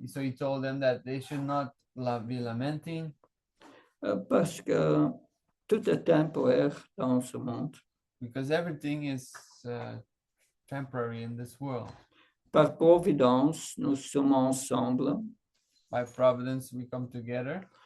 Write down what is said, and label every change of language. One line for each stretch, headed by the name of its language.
English: So he told them that they should not be lamenting
French: parce que tout est temporaire dans ce monde.
English: because everything is temporary in this world.
French: Par providence, nous sommes ensemble
English: By providence, we come together